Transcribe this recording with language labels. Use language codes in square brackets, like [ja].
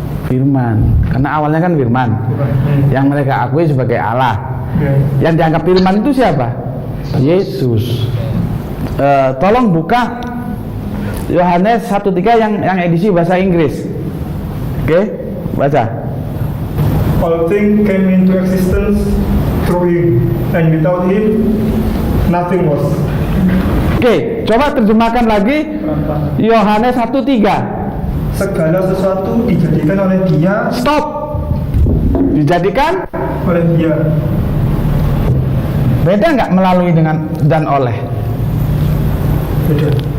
[id] Firman. Karena awalnya kan firman. Yang mereka akui sebagai Allah. Yang dianggap firman itu siapa? Yesus. Tolong buka Yohanes 1:3 yang edisi bahasa Inggris. Oke, baca. [en] All things came into existence through Him, and without Him, nothing was. [id] Oke, coba terjemahkan lagi Yohanes 1:3. Segala sesuatu dijadikan oleh Dia. Stop. Dijadikan Oleh Dia. beda nggak melalui dengan dan oleh? Beda.